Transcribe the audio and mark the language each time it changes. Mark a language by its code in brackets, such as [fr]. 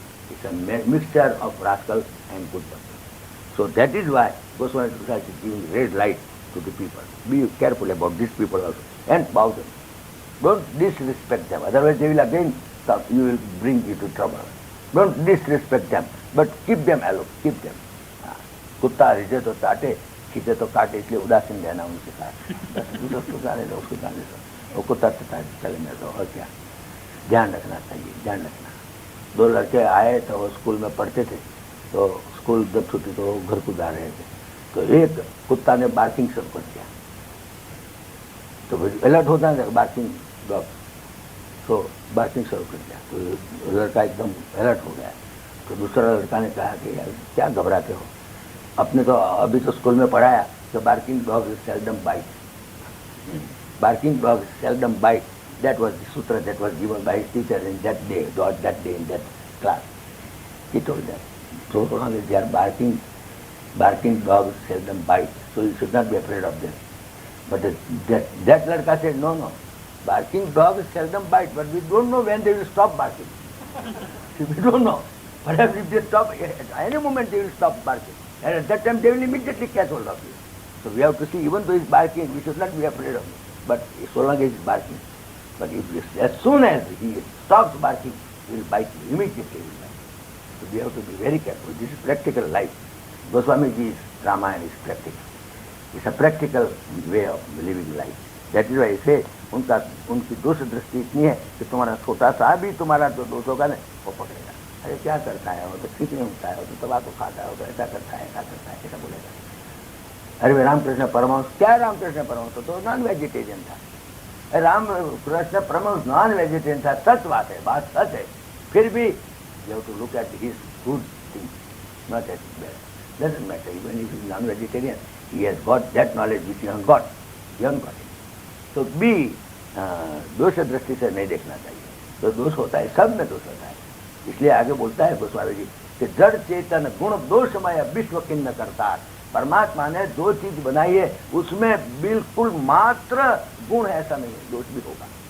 [en] It's a mixture of rascal and good person. So that is why Goswami Tushar is giving red light to the people. Be careful about these people also and bow them. Don't disrespect them, otherwise they will again come. You will bring you to trouble. Don't disrespect them, but keep them aloof, keep them. [hi] कुत्ता रिझे तो चाटे, खींचे तो काटे, इसलिए उदासीन रहना उनके साथ। उसको जाने दो, उसको जाने दो, वो कुत्ता चले में तो और क्या। ध्यान रखना चाहिए, ध्यान रखना। दो लड़के आए तो वो स्कूल में पढ़ते थे, तो स्कूल जब छुट्टी तो वो घर को जा रहे थे, तो एक कुत्ता ने बार्किंग शुरू कर दिया। तो अलर्ट होता है बार्किंग डॉग, तो बार्किंग शुरू कर दिया, तो लड़का एकदम अलर्ट हो गया। तो दूसरा लड़का ने कहा कि यार क्या घबराते हो, अपने तो अभी तो स्कूल में पढ़ाया कि [en] Barking dog is seldom bite, barking dog is seldom bite. That was the sutra that was given by his teacher in that day, in that class. He told that. So long as they are barking dogs seldom bite, so you should not be afraid of them. But that ladka said, no, barking dogs seldom bite, but we don't know when they will stop barking. We don't know. Perhaps if they stop, at any moment they will stop barking. And at that time they will immediately catch hold of you. So we have to see, even though he is barking, we should not be afraid of him. But so long as he is barking. But as soon as he stops barking, he will bite you. Immediately he will bite you. So we have to be very careful. This is practical life. Goswami Ji's Ramayana is practical. It's a practical way of living life. That is why I say, [hi] उनकी दोष दृष्टि इतनी है कि तुम्हारा छोटा सा भी तुम्हारा जो दोष होगा ना वो पकड़ेगा। अरे क्या करता है, वो तो ठीक नहीं होता है, वो तो तंबाकू खाता है, वो तो ऐसा करता है, ऐसा बोलेगा। अरे रामकृष्ण परमहंस, क्या रामकृष्ण परमहंस तो नॉन वेजिटेरियन था। रामकृष्ण परमहंस नॉन वेजिटेरियन था, सच बात है, बात सच है। फिर भी [en] you have to look at his good things, not at bad. Doesn't matter, even if he is non-vegetarian, he has got that knowledge which you haven't got. You haven't got it. [hi] तो भी दोष दृष्टि से नहीं देखना चाहिए। तो दोष होता है, सब में दोष होता है। इसलिए आगे बोलता है गोस्वामी जी कि जड़ चेतन गुण दोषमय विश्व किन्न करता। परमात्मा ने जो चीज बनाई है उसमें बिल्कुल मात्र गुण है, ऐसा नहीं है, दोष भी होगा।